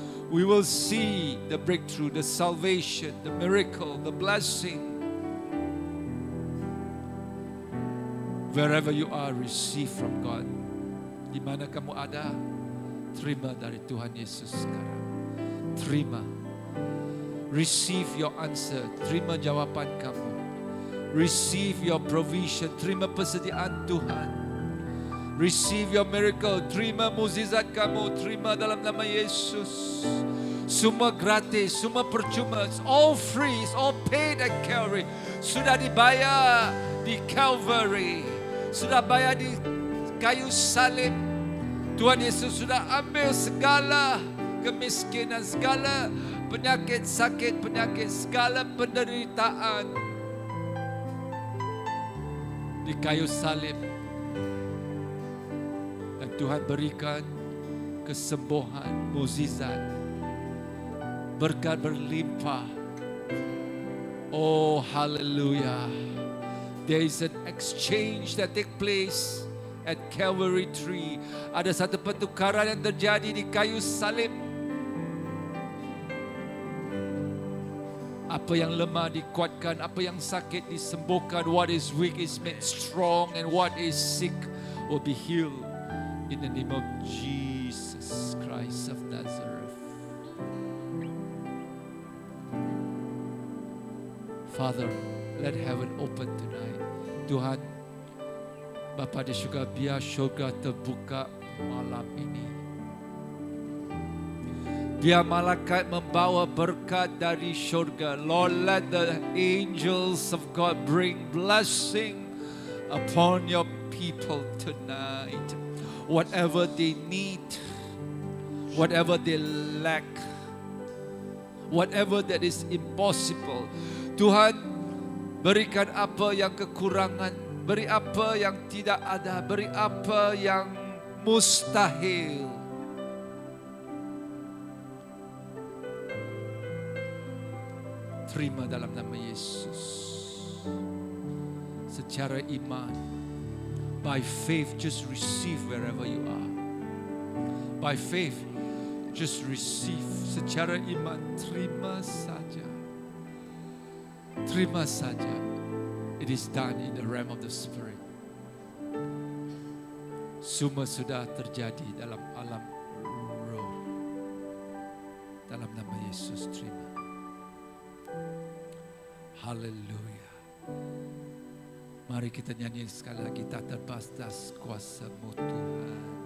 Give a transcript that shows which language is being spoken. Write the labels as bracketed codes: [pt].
[en] We will see the breakthrough, the salvation, the miracle, the blessing. Wherever you are, receive from God. [ms] Di mana kamu ada, terima dari Tuhan Yesus sekarang. Terima. [en] Receive your answer. [ms] Terima jawapan kamu. [en] Receive your provision. [ms] Terima persediaan Tuhan. [en] Receive your miracle. [ms] Terima mukjizat kamu. Terima dalam nama Yesus. Semua gratis, semua percuma. [en] It's all free, it's all paid at Calvary. [ms] Sudah dibayar di Calvary. Sudah bayar di kayu salib. Tuhan Yesus sudah ambil segala kemiskinan, segala penyakit sakit, penyakit, segala penderitaan di kayu salib. Dan Tuhan berikan kesembuhan, mukjizat, berkat berlimpah. Oh, hallelujah. [en] There is an exchange that take place at Calvary tree. [ms] Ada satu pertukaran yang terjadi di kayu salib. Apa yang lemah dikuatkan, apa yang sakit disembuhkan, [en] what is weak is made strong, and what is sick will be healed in the name of Jesus Christ of Nazareth. Father, let heaven open tonight. [ms] Tuhan, Bapa di syurga, biar syurga terbuka malam ini. Biar malaikat membawa berkat dari syurga. [en] Lord, let the angels of God bring blessing upon your people tonight. Whatever they need, whatever they lack, whatever that is impossible, [ms] Tuhan, berikan apa yang kekurangan, beri apa yang tidak ada, beri apa yang mustahil. Terima dalam nama Yesus. Secara iman, [en] by faith, just receive wherever you are. By faith, just receive. [ms] Secara iman, terima saja. Terima saja. [en] It is done in the realm of the Spirit. [ms] Semua sudah terjadi dalam alam roh. Dalam nama Yesus, terima. Haleluya. Mari kita nyanyi sekali lagi, tak terbatas kuasa-Mu Tuhan.